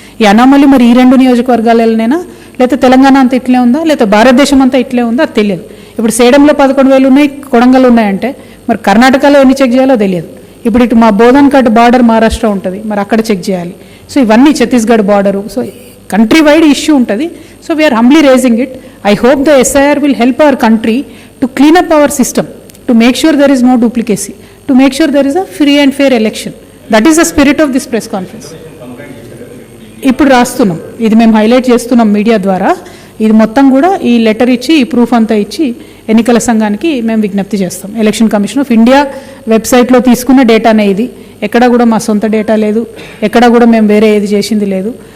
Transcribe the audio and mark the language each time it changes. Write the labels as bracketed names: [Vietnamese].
[Telugu] ఈ అనామలి మరి ఈ 2 నియోజకవర్గాలనైనా, లేకపోతే తెలంగాణ అంతా ఇట్లే ఉందా, లేకపోతే భారతదేశం అంతా ఇట్లే ఉందా అది తెలియదు. ఇప్పుడు సేడంలో 11,000 ఉన్నాయి, కొడంగల్ ఉన్నాయంటే మరి కర్ణాటకలో ఎన్ని చెక్ చేయాలో తెలియదు. ఇప్పుడు ఇటు మా బోధన్ కట్ బార్డర్ మహారాష్ట్ర ఉంటుంది, మరి అక్కడ చెక్ చేయాలి. సో ఇవన్నీ Chhattisgarh border, so country wide issue ఉంటుంది. [English] So we are humbly raising it. I hope the SIR will help our country to clean up our system, to make sure there is no duplicacy, to make sure there is a free and fair election. That is the spirit of this press conference. [Telugu] ఇప్పుడు రాస్తున్నాం, ఇది మేము highlight చేస్తున్నాం media ద్వారా. ఇది మొత్తం కూడా ఈ లెటర్ ఇచ్చి ఈ ప్రూఫ్ అంతా ఇచ్చి ఎన్నికల సంఘానికి మేము విజ్ఞప్తి చేస్తాం. ఎలక్షన్ కమిషన్ ఆఫ్ ఇండియా వెబ్సైట్లో తీసుకున్న డేటానే ఇది. ఎక్కడ కూడా మా సొంత డేటా లేదు, ఎక్కడ కూడా మేము వేరే ఏది చేసింది లేదు.